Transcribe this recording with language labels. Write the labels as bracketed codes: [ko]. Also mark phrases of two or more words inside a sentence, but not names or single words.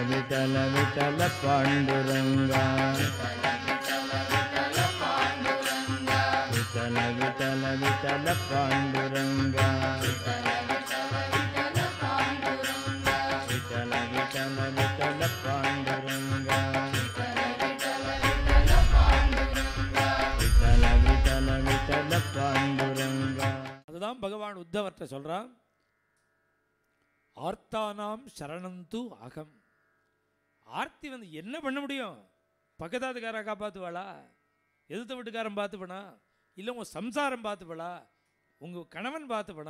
[mr] विठल विठल पांडुरंगा विठल विठल विठल पांडुरंगा विठल विठल विठल पांडुरंगा विठल विठल विठल पांडुरंगा. [ta] அதுதான் பகவான் உத்தவர்கிட்ட சொல்றான், [sa] आर्तानाम् शरणन्तु अहम्. [ta] ஆர்த்தி வந்து என்ன பண்ண முடியும்? பக்கத்தாத்துக்காரா காப்பாற்றுவாளா? எதிர்த்த வீட்டுக்காரன் பார்த்துப்பனா? இல்லை உங்கள் சம்சாரம் பார்த்துப்படா? உங்கள் கணவன் பார்த்துப்பனா?